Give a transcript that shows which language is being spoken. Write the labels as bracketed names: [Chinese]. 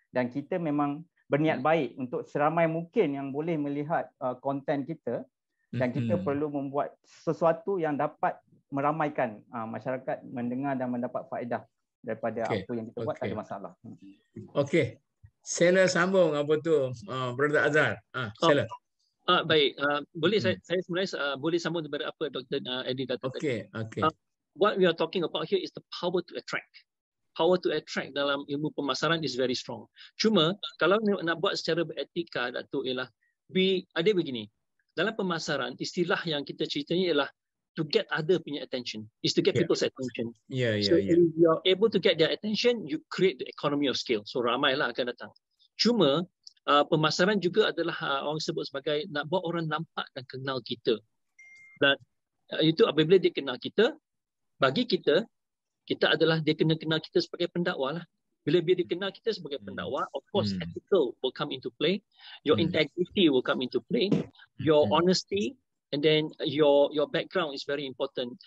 [Malay] dan kita memang berniat baik untuk seramai mungkin yang boleh melihat konten kita, dan kita perlu membuat sesuatu yang dapat meramaikan masyarakat mendengar dan mendapat faedah daripada apa yang kita buat. Tak ada masalah. Okey. Sila sambung apa tu, Brother Azhar. Sila. Baik, boleh saya sebenarnya boleh sambung daripada apa Dr. Eddie kata tadi. Okey. [English] What we are talking about here is the power to attract. Power to attract [Malay] dalam ilmu pemasaran [English] is very strong. [Malay] Cuma kalau nak buat secara beretika, Datuk, ialah ada begini. Dalam pemasaran, istilah yang kita ceritanya ialah [English] to get other punya attention, is to get people's attention. So if you're able to get their attention, you create the economy of scale. [Malay] So ramailah akan datang. Cuma pemasaran juga adalah orang sebut sebagai nak buat orang nampak dan kenal kita. Dan itu apabila dia kenal kita, bagi kita adalah dia kena kenal kita sebagai pendakwa lah. Bila dia dikenal kita sebagai pendakwa, [English] of course ethical will come into play, your integrity will come into play, your honesty, and then your background is very important.